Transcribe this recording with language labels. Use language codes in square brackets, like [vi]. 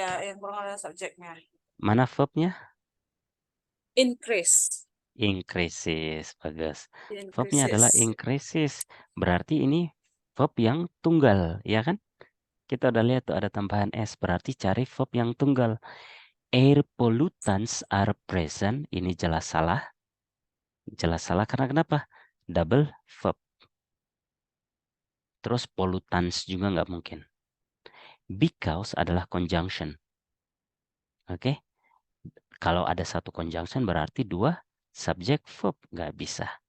[id] Iya, yang kurang ada subjeknya. Mana verb-nya? [en] Increase. [id] Increases. Bagus. Verb-nya adalah [en] Increases. increases. [id] Berarti ini verb yang tunggal, ya kan? Kita udah lihat tuh ada tambahan S. Berarti cari verb yang tunggal. [en] Air pollutants are present. [id] Ini jelas salah. Jelas salah karena kenapa? Double verb. Terus pollutants juga nggak mungkin. Because adalah conjunction. Oke? Kalau ada satu conjunction berarti 2 subjek verb. Nggak bisa.